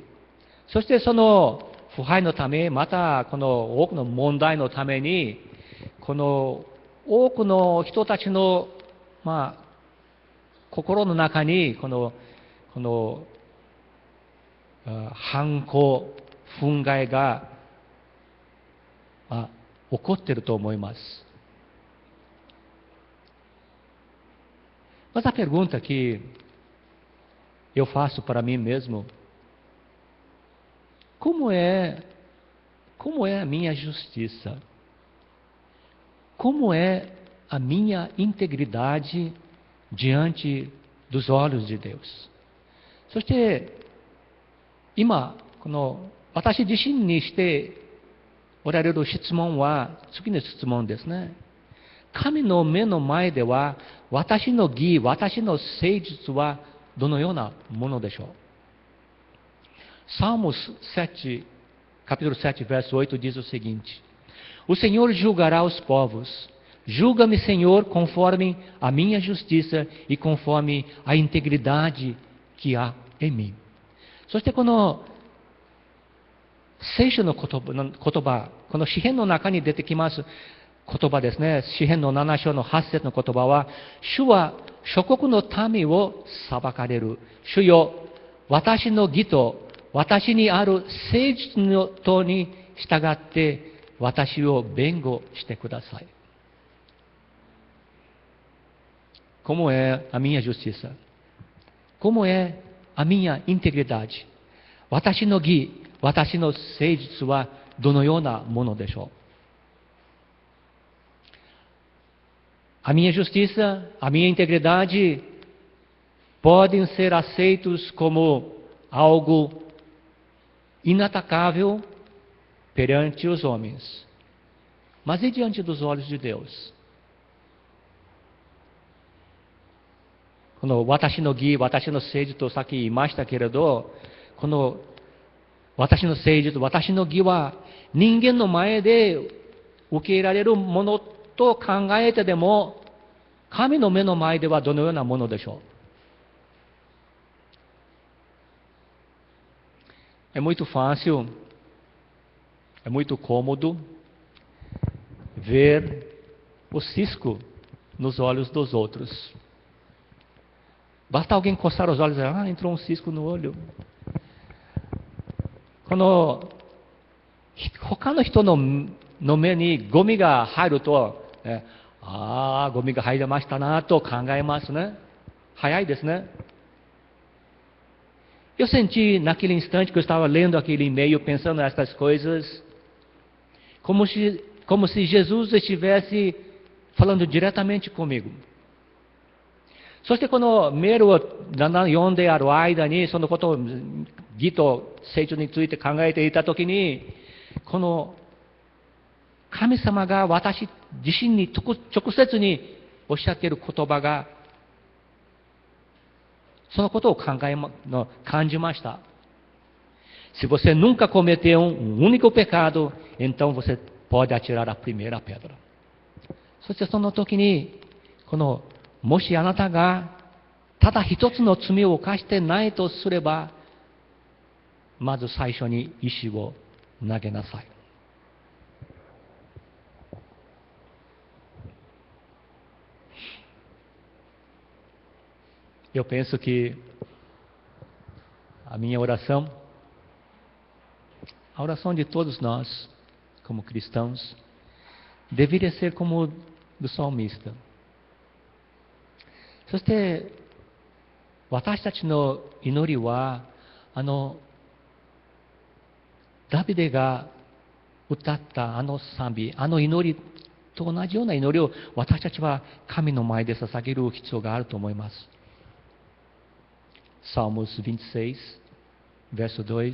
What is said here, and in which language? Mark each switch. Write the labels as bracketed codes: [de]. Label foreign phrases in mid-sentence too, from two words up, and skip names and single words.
[ja] そしてその腐敗のため、またこの多くの問題のために、この多くの人たちの、心の中にこの反抗、憤慨が、起こっていると思います。 [pt] Mas a pergunta que eu faço para mim mesmo, como é a minha justiça? Como é a minha integridade diante dos olhos de Deus? [ja] そして、今、この私自身にしておられる質問は、次の質問ですね。神の目の前では、私の義、私の誠実はどのようなものでしょう。 [pt] Salmos 7, capítulo 7, verso 8 diz o seguinte: O Senhor julgará os povos. Julga-me, Senhor, conforme a minha justiça e conforme a integridade que há em mim. [ja] そしてこの聖書の言葉、この詩篇の中に出てきます言葉ですね。詩篇の7章の8節の言葉は、主は諸国の民を裁かれる。主よ、私の義と私にある誠実のとに従って私を弁護してください。 [pt] Como é a minha justiça? Como é a minha integridade? [ja] 私の義、私の誠実はどのようなものでしょう。 [pt] A minha justiça, a minha integridade podem ser aceitos como algo inatacável perante os homens, mas e diante dos olhos de Deus? [ja] この私の義、私の誠実とさっき言いましたけれど、この私の誠実、私の義は人間の前で受け入れられるものと考えてでも、神の目の前ではどのようなものでしょう。 [pt] É muito fácil é muito cômodo ver o cisco nos olhos dos outros. Basta alguém coçar os olhos e dizer, entrou um cisco no olho. [ja] Quando 他の人の目にゴミが入ると、ゴミが入りましたなと考えますね。早いですね。 [pt] Eu senti naquele instante que eu estava lendo aquele e-mail, pensando nessas coisas, como se Jesus estivesse falando diretamente comigo. [ja] そしてこのメールをだんだん読んである間に、そのことを義と成長について考えていたときに、この神様が私自身に直接におっしゃっている言葉が、そのことを感じました。 [pt] Se você nunca cometeu único pecado, então você pode atirar a primeira pedra. [ja] そしてその時に、もしあなたがただ一つの罪を犯してないとすれば、まず最初に石を投げなさい。 [pt] Eu penso que a minha oração, a oração de todos nós, como cristãos, deveria ser como do salmista. [ja] そして、私たちの祈りは、ダビデが歌った賛美、祈りと同じような祈りを私たちは神の前で捧げる必要があると思います。 [pt] Salmos 26, verso 2.